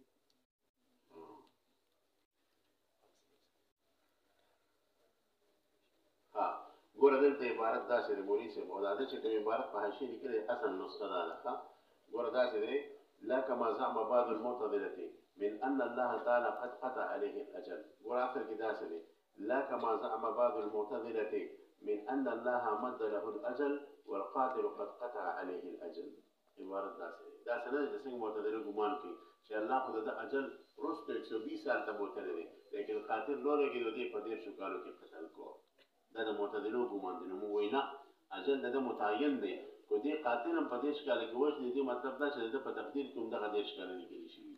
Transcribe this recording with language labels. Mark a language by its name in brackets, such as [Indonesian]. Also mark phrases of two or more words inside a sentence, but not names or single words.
[Pashto] ها ګوره دلته عبارت داسې دی مولوي صاحب، او دا ده چې کوم عبارت په حاشیه لیکلی اصل نسخه دا ده. ښه ګوره داسې دی، [Arabic] لا كما زعم بعض المعتزلة من أن الله تعالى قد قطع عليه الأجل. [Pashto] ګوره اخر کې داسې دی، [Arabic] لا كما زعم بعض المعتزلة من أن الله مد له الأجل والقاتل قد قطع عليه الأجل. [Pashto] عبارت داسې دی، داسې نه دی چې څنګه معتزله ګمان کوي چې الله خو د اجل وروسته 120 سال ته بوتلی دی، لیکن قاتل نو لګېدو دی په 13 کالو کې قتل کو. دا د معتزلو ګمان دی. نو موږ وایو نه، اجل د ده متعین دی، خو دې قاتل هم په 13 کاله کې وژني، دې مطلب دا چې د ده په تقدیر کې هم دغه 13 کاله لیکلي شوي.